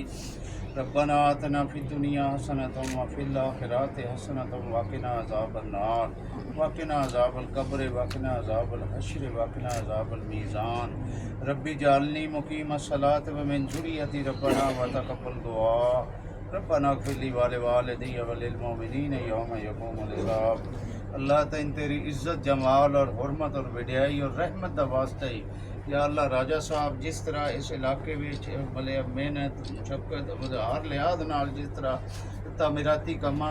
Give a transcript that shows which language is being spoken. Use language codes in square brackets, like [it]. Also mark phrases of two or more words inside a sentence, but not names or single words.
[ar] ربنا آتنا في الدنيا حسنة وفي الآخرة حسنة وقنا عذاب النار وقنا عذاب القبر وقنا عذاب الحشر وقنا عذاب الميزان. رب اجعلني مقيم الصلاة ومن ذريتي ربنا وتقبل دعاء. ربنا اغفر لي ولوالدي وللمؤمنين يوم يقوم الحساب. [pa] اللہ تیں تیری عزت جمال اور حرمت اور وڈیائی اور رحمت دا واسطہ ہی یا اللہ راجہ صاحب جس طرح اس علاقے وچ بھلے محنت مشقت ہر لحاظ نال جس طرح تعمیراتی کماں